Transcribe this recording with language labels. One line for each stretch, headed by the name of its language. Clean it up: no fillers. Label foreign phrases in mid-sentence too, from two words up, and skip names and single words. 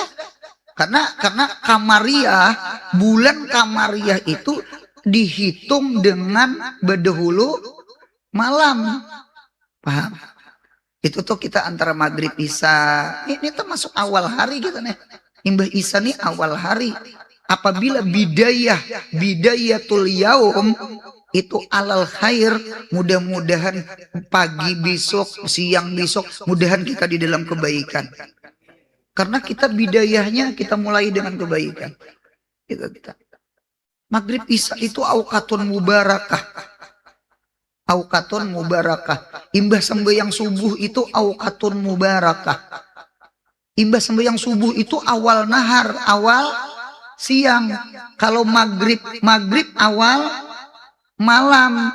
Indonesian: Karena kamariah, bulan kamariah itu dihitung dengan berdahulu malam. Paham? Itu tuh kita antara maghrib isya. Ini termasuk awal hari gitu nih. Imbah isya nih awal hari. Apabila
Arabic: بداية اليوم
Indonesian: itu
Arabic: على الخير,
Indonesian: mudah-mudahan pagi besok, siang besok, mudahan kita di dalam kebaikan. Karena kita bidayahnya kita mulai dengan kebaikan. Kita. Maghrib isya itu
Arabic: أوقات مباركة. أوقات مباركة.
Indonesian: Imbah sembahyang subuh itu
Arabic: أوقات مباركة.
Indonesian: Imbah sembahyang subuh itu awal nahar, awal siang. Kalau maghrib awal malam.